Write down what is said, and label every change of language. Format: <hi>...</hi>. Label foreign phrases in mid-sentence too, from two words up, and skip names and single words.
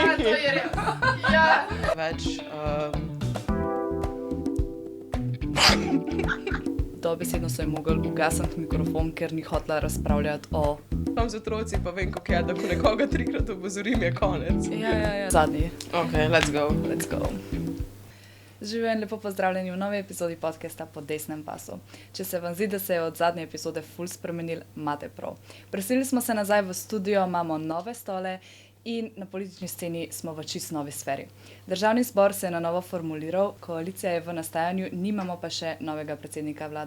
<sl>Ja, to je res. Ja. Več, Dobesedno so ji mogli ugasniti mikrofon, ker ni hotela razpravljati o... tam z otroci pa vem, kako je, da ko nekoga trikrat opozorim, je konec. Ja. Zadnji.</sl> <en>Ok, let's go. Let's go.</en> <sl>Živijo in lepo pozdravljeni v novi epizodi podcasta Po desnem pasu. Če se vam zdi, da se je od zadnje epizode ful spremenil, imate prav. Preselili smo se nazaj v studio, imamo nove stole in na politični sceni smo v čisto novi sferi. Državni zbor se je na novo formuliral, koalicija je v nastajanju, nimamo pa še novega predsednika vlade.</sl>